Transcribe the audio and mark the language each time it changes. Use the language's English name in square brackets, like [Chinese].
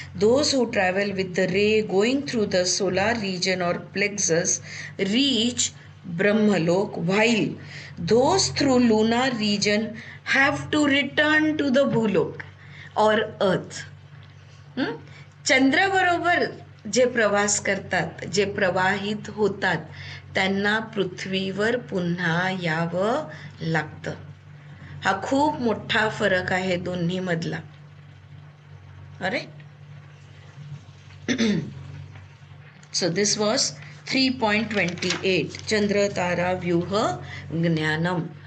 [English] Those who travel with the ray going through the solar region or plexus reach Brahmalok, while those through lunar region have to return to the Bhulok or earth. [Marathi] चंद्र बरोबर जे प्रवास करतात, जे प्रवाहित होतात, त्यांना पृथ्वीवर पुन्हा यावं लागतं. हा खूप मोठा फरक आहे दोन्ही मधला. [English] अरे so this was 3.28 चंद्र तारा व्यूह ज्ञानम.